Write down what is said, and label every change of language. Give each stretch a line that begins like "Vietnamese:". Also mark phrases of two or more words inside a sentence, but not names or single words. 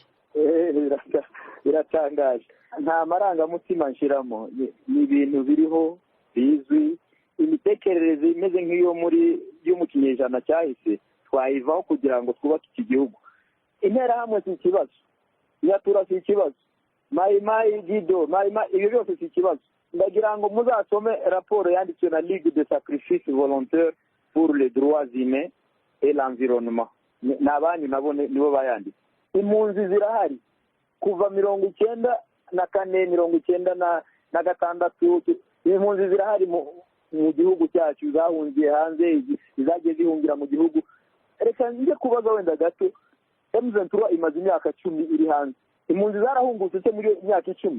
Kinyarwanda: Biratangaje, nta marangamutima nshiramo, ni ibintu biriho bizwi, imitekerereze imeze nk'iyo mu kinyejana cyahise twayivaho kugira ngo twubake iki gihugu. Interahamwe si ikibazo, nyatura si ikibazo, mayimayi gido ibyo byose si ikibazo. Ndagira ngo muzasome raporo yanditswe na Ligue de Sacrifice Volontaire pour les droits humains et l'environnement, n'abanyu nabo nibo bayanditse. Impunzi zirahari kuva 1994 1996, impunzi zirahari mu gihugu cyacu, zahungiye hanze, izagiye zihungira mu gihugu. Reka njye kubaza wenda gato, M23 imaze imyaka 10 iri hanze, impunzi zarahungutse se muri imyaka 10?